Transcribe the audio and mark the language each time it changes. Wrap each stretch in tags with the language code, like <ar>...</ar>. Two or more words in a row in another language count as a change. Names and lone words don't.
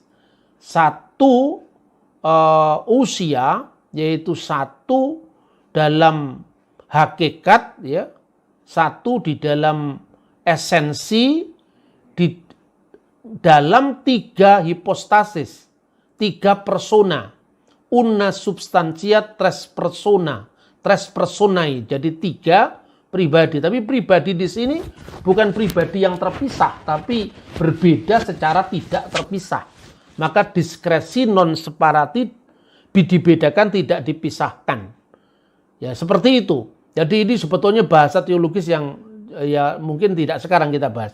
<id>Satu ousia, yaitu satu dalam hakikat, ya, satu di dalam esensi, di dalam tiga hipostasis, tiga persona,</id> <la>una substantia tres persona, tres personae,</la> <id>jadi tiga pribadi. Tapi pribadi di sini bukan pribadi yang terpisah, tapi berbeda secara tidak terpisah. Maka diskresi</id> <la>non separati</la> <id>dibedakan, tidak dipisahkan. Ya, seperti itu. Jadi ini sebetulnya bahasa teologis yang ya mungkin tidak sekarang kita bahas.</id>